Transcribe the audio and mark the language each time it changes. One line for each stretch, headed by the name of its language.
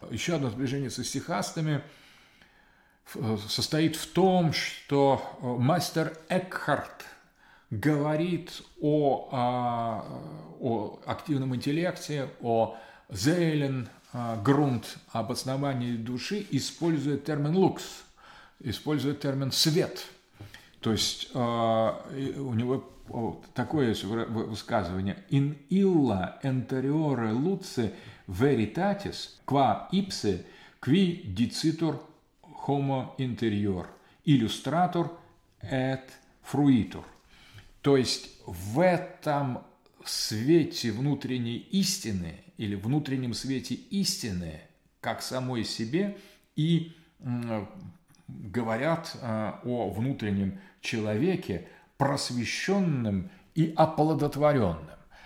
Russian: Еще одно сближение со стихастами состоит в том, что мастер Экхарт говорит о активном интеллекте, о Зейлингрунд, об основании души, используя термин «лукс», используя термин «свет». То есть у него такое есть высказывание:
Latin: «In illa interiore luce veritatis, qua ipse, qui dicitur homo interior, illustrator et fruitor».
Russian: То есть в этом свете внутренней истины или внутреннем свете истины, как самой себе, и говорят о внутреннем человеке, просвещенным и оплодотворенным.